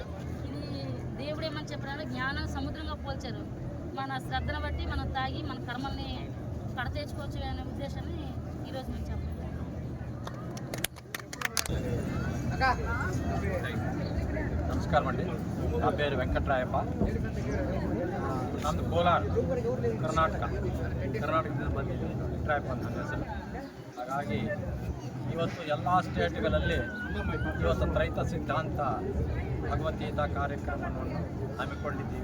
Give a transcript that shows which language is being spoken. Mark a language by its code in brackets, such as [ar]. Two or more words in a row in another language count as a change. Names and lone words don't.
[te] ఇది దేవుడు ఏమని చెప్పాడు, జ్ఞానం సముద్రంగా పోల్చారు. మన శ్రద్ధను బట్టి మనం తాగి మన కర్మల్ని కడతేర్చుకోవచ్చు అనే ఉద్దేశాన్ని ఈరోజు మేము చెప్పాలి. నమస్కారం అండి. నా పేరు వెంకట్రాయప్ప. [kn] ನಮ್ಮದು ಕೋಲಾರ, ಕರ್ನಾಟಕದಿಂದ ಬಂದಿದ್ದೀವಿ. ವೆಂಕಟ್ರಾಯಪ್ಪ ಅಂತ ಹೆಸರು. ಹಾಗಾಗಿ ಇವತ್ತು ಎಲ್ಲ ಸ್ಟೇಟ್ಗಳಲ್ಲಿ ಇವತ್ತು ರೈತ ಸಿದ್ಧಾಂತ ಭಗವದ್ಗೀತಾ ಕಾರ್ಯಕ್ರಮವನ್ನು ಹಮ್ಮಿಕೊಂಡಿದ್ದೀವಿ.